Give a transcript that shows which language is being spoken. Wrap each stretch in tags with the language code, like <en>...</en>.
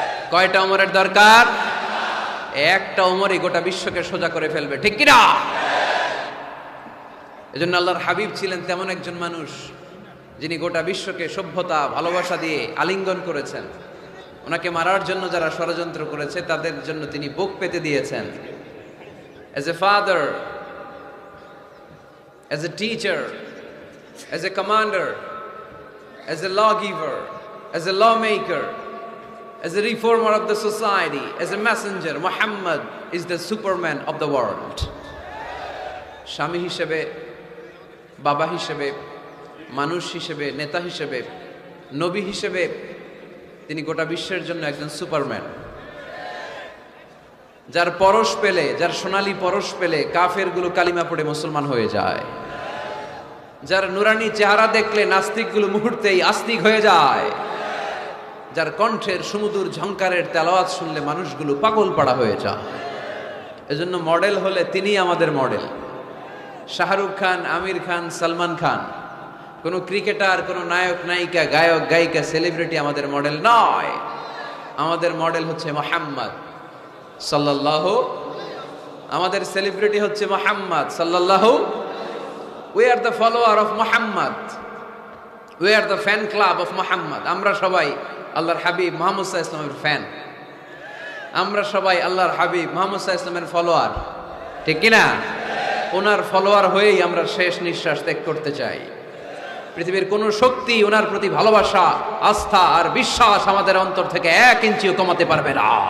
<bn>কয়টা ওমরের দরকার? একটা ওমরই গোটা বিশ্বকে সোজা করে ফেলবে, ঠিক কিনা? এজন্য আল্লাহর হাবিব ছিলেন তেমন একজন মানুষ যিনি গোটা বিশ্বকে সভ্যতা ভালোবাসা দিয়ে আলিঙ্গন করেছেন। ওনাকে মারার জন্য যারা ষড়যন্ত্র করেছে তাদের জন্য তিনি বুক পেতে দিয়েছেন।</bn> <en>As a father, as a teacher, as a commander, as a lawgiver, as a lawmaker, as a reformer of the society, as a messenger, Muhammad is the superman of the world.</en> <bn>স্বামী হিসেবে, বাবা হিসেবে, মানুষ হিসেবে, নেতা হিসেবে, নবী হিসেবে তিনি গোটা বিশ্বের জন্য একজন সুপারম্যান। যার পরশ পেলে, যার সোনালী পরশ পেলে কাফেরগুলো কালিমা পড়ে মুসলমান হয়ে যায়। যার নুরানি চেহারা দেখলে নাস্তিকগুলো মুহূর্তেই আস্তিক হয়ে যায়। যার কণ্ঠের সুমধুর ঝংকারের তেলাওয়াত শুনলে মানুষগুলো পাগল পাড়া হয়ে যায়। এজন্য মডেল হলে তিনি আমাদের মডেল। শাহরুখ খান, আমির খান, সালমান খান, কোনো ক্রিকেটার, কোনো নায়ক নায়িকা, গায়ক গায়িকা, সেলিব্রিটি আমাদের মডেল নয়। আমাদের মডেল হচ্ছে মুহাম্মদ সাল্লাল্লাহু। আমাদের সেলিব্রিটি হচ্ছে মুহাম্মদ সাল্লাল্লাহু।</bn> <en>We are the follower of Muhammad. We are the fan club of Muhammad.</en> <bn>আমরা সবাই আল্লাহর হাবিব মুহাম্মদ সাল্লাল্লাহু আলাইহি ওয়াসাল্লামের ফ্যান। আমরা সবাই আল্লাহর হাবিব মুহাম্মদ সাল্লাল্লাহু আলাইহি ওয়াসাল্লামের ফলোয়ার, ঠিক কি না? ওনার ফলোয়ার হয়েই আমরা শেষ নিঃশ্বাস ত্যাগ করতে চাই। পৃথিবীর কোন শক্তি ওনার প্রতি ভালোবাসা, আস্থা আর বিশ্বাস আমাদের অন্তর থেকে 1 ইঞ্চিও কমাতে পারবে না।</bn>